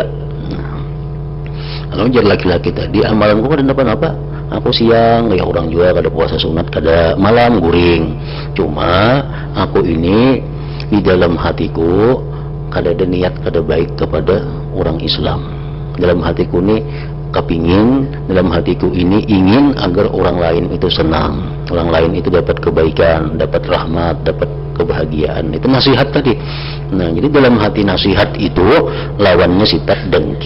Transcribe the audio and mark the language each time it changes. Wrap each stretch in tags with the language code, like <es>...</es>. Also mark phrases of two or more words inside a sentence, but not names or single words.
<bjn>Nah, lalu jadi laki-laki tadi, amalanku kada napa-napa. Aku siang, ya orang juga kada puasa sunat, kada malam guring. Cuma aku ini di dalam hatiku kada ada niat kada baik kepada orang Islam.</bjn> <id>Dalam hatiku ini kepingin, dalam hatiku ini ingin agar orang lain itu senang, orang lain itu dapat kebaikan, dapat rahmat, dapat kebahagiaan. Itu nasihat tadi. Nah, jadi dalam hati nasihat itu lawannya sifat dengki.</id>